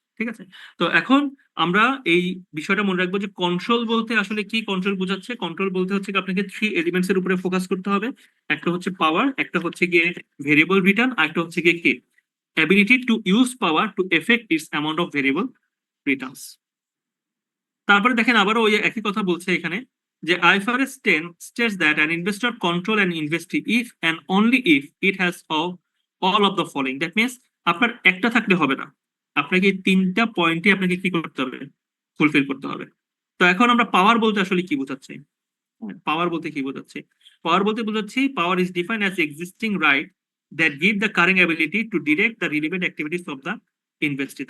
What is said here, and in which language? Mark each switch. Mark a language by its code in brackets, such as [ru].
[bn] ঠিক আছে, তো এখন আমরা এই বিষয়টা মনে রাখবো যে কন্ট্রোল বলতে আসলে কি কন্ট্রোল বোঝাচ্ছে। কন্ট্রোল বলতে হচ্ছে কি আপনাকে থ্রি এলিমেন্টস এর উপরে ফোকাস করতে হবে, একটা হচ্ছে পাওয়ার, একটা হচ্ছে গিয়ে ভেরিয়েবল রিটার্ন, আর একটা হচ্ছে গিয়ে কি [en] Ability to use power to effect its amount of variable returns. [bn] তারপরে দেখেন আবারও ওই একই কথা বলছে এখানে, যে [en] IFRS 10 states that an investor control an investee if and only if it has all of the following। [bn] That means আপনার একটা থাকলে হবে না, আপনাকে এই তিনটা পয়েন্টে আপনাকে কি করতে হবে, ফুলফিল করতে হবে। তো এখন আমরা পাওয়ার বলতে আসলে কি বোঝাচ্ছি, পাওয়ার বলতে কি বোঝাচ্ছি, পাওয়ার বলতে বোঝাচ্ছি power [en] Is defined as existing right that give the current ability to direct the relevant activities of the investee.